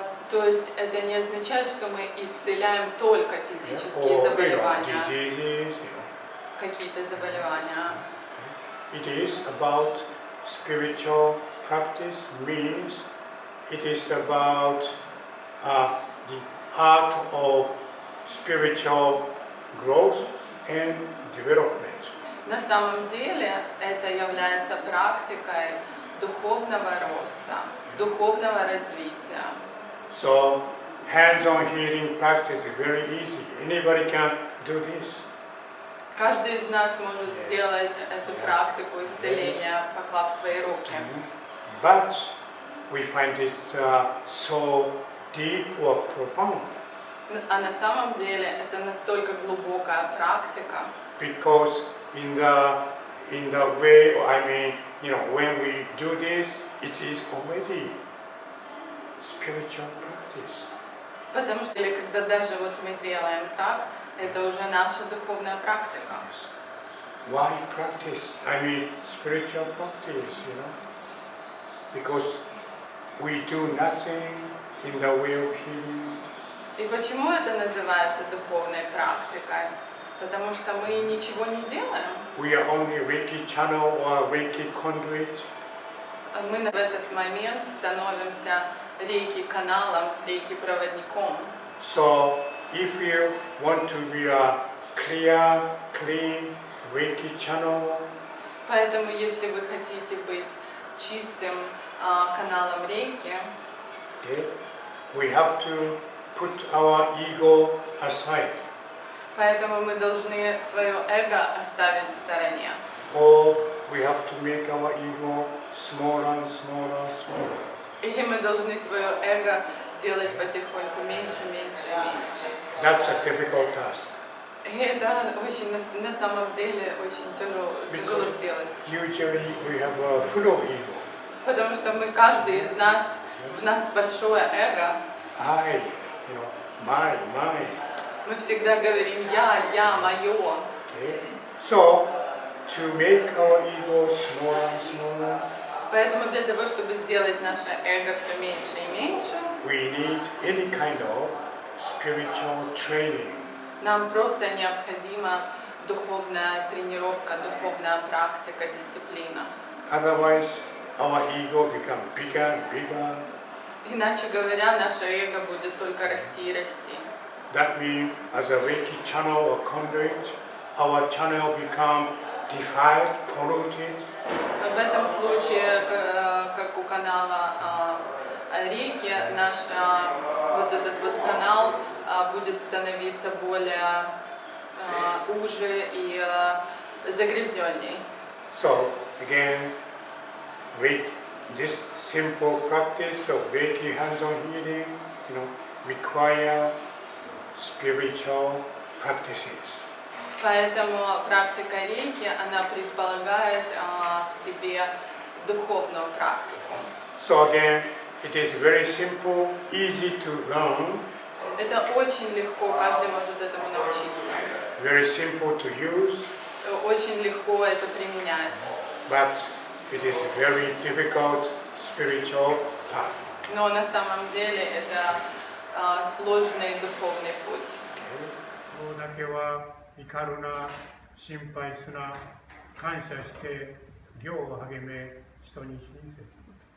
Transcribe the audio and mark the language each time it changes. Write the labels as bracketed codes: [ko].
[ru] То есть это не означает, что мы исцеляем только физические [en] or, [ru] заболевания, [en] diseases, [ru] какие-то заболевания. [en] It is about spiritual practice, means it is about the art of spiritual growth and development. [ru] На самом деле это является практикой духовного роста, духовного развития. [en] So hands-on healing practice is very easy. Anybody can do this. [ru] Каждый из нас может сделать эту практику исцеления, поклав свои руки. [en] But we find it so deep or profound [ru] А на самом деле это настолько глубокая практика, [en] because in the way, when we do this, it is already spiritual practice. [ru] потому что когда даже вот мы делаем так, это уже наша духовная практика. [en] Why practice? Spiritual practice, because we do nothing in the way of healing. [ru] И почему это называется духовной практикой? Потому что мы ничего не делаем. [en] We are only Reiki channel or Reiki conduit. [ru] Мы в этот момент становимся рейки-каналом, рейки-проводником. [en] So, if you want to be a clear, clean Reiki channel, [ru] Поэтому, если вы хотите быть чистым каналом рейки, [en] okay, we have to put our ego aside, [ru] поэтому мы должны свое эго оставить в стороне. [en] or we have to make our ego smaller and smaller and smaller. [ru] Или мы должны свое эго делать потихоньку меньше, меньше и меньше. [en] That's a difficult task. [ru] И это очень, на самом деле, очень тяжело [en] Because [ru] сделать. [en] usually we have a full of ego. [ru] Потому что каждый из нас, в нас большое эго. [en] I, my. [ru] Мы всегда говорим я, мое. [en] Okay? So, to make our ego smaller and smaller, [ru] Поэтому для того, чтобы сделать наше эго все меньше и меньше, [en] we need any kind of spiritual training. [ru] нам просто необходима духовная тренировка, духовная практика, дисциплина. [en] Otherwise, our ego becomes bigger and bigger. [ru] Иначе говоря, наше эго будет только расти и расти. [en] That means, as a Reiki channel or conduit, our channel become defiled, polluted. [ru] В этом случае, как у канала рейки, наш вот этот вот канал будет становиться более уже и загрязненней. [en] So, again, this simple practice of Reiki hands-on healing, require spiritual practices. [ru] Поэтому практика рейки, она предполагает в себе духовную практику. [en] So again, it is very simple, easy to learn, [ru] Это очень легко, каждый может этому научиться. [en] very simple to use, [ru] Очень легко это применять. [en] but it is very difficult spiritual path. [ru] Но на самом деле это сложный духовный путь. [ja] ここだけは怒るな、心配すな、感謝して行を励め、人に親切。